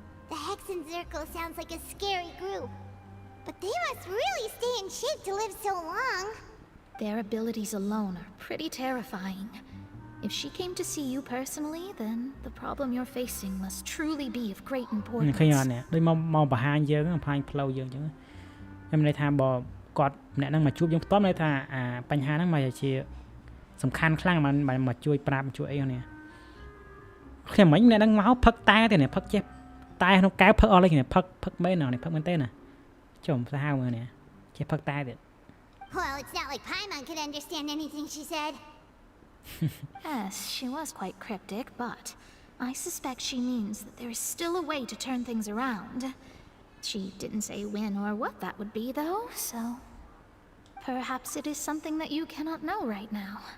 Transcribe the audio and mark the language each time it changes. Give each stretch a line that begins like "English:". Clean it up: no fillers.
English: The Hexen Circle sounds like a scary group. But they must really stay in shape to live so long. Their abilities alone are pretty terrifying. If she came to see you personally, then the problem you're facing must truly be of great
Khmer: ឃើញ
English: importance.
Khmer: អត់នេះដូចមកបង្ហាញយើងបង្ហាញផ្លូវយើងអញ្ចឹងខ្ញុំន័យថាបើគាត់ម្នាក់ហ្នឹងមកជួបយើងផ្ទាល់ន័យថាអាបញ្ហាហ្នឹងមកជាសំខាន់ខ្លាំងមកជួយប្រាប់ជួយអីនេះខ្ញុំមិញម្នាក់ហ្នឹងមកផឹកតែទេនេះផឹកចេះតែក្នុងកែវផឹកអស់លេងនេះផឹកមែននេះផឹកមែនទេណាចំសាហាវមើលនេះចេះផឹកតែទៀត
English: Well, it's not like Paimon could understand anything she said. Yes, she was quite cryptic, but I suspect she means that there is still a way to turn things around. She didn't say when or what that would be, though, so perhaps it is something that you cannot know right now.